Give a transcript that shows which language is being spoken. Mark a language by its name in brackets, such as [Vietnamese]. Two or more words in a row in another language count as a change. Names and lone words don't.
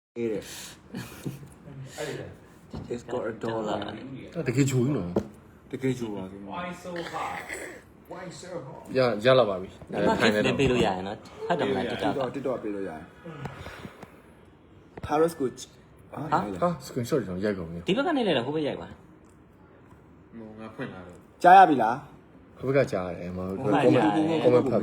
[English] It's got a dollar. [Burmese] တကယ်ချိုးနော် တကယ်ချိုးပါခင်ဗျာ [English] Why so hard? Why so hard? [Burmese] ရလာပါပြီ ထိုင်နေပေးလို့ရရင်နော်ဟုတ်တယ်မလားတက် TikTok ပေးလို့ရတယ် Taros ကို ဟာ screenshot ကျွန်တော်ရိုက်ကုန်ပြီ ဒီဘက်ကနေလည်းဟိုဘက်ရိုက်ပါ ငါဖွင့်လာတော့ ကြားရပြီလား ဟိုဘက်ကကြားရတယ်မဟုတ် comment ဖတ်ပြီ